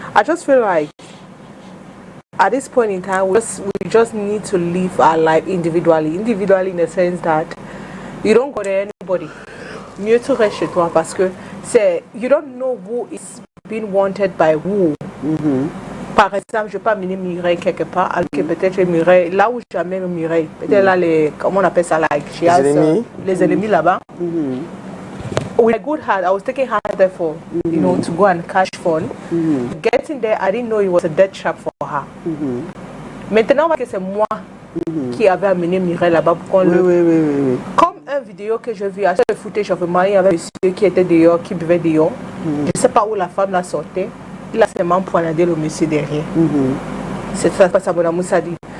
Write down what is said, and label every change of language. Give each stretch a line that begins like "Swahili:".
English: I just feel like at this point in time we just need to live our life individually in the sense that you don't go to anybody.
French: Mieux tu restes chez toi parce que
English: you don't know who is being wanted by who.
French: Par exemple, je ne vais pas amener Mireille quelque part, alors que peut-être Mireille, là où j'amène Mireille, peut-être là, comment on appelle ça, les ennemis là-bas.
English: With a good heart, I was taking her there for, to go and cash fun. Getting there, I didn't know it was a dead trap for her.
French: Maintenant, c'est moi qui avait amené Mireille là-bas pour qu'on le... Comme une vidéo que j'ai vue, à ce footage, il y avait un monsieur qui était dehors, qui buvait dehors. Je ne sais pas où la femme la sortait. Il a seulement poignardé le monsieur derrière. C'est ça que Sabona Moussa dit.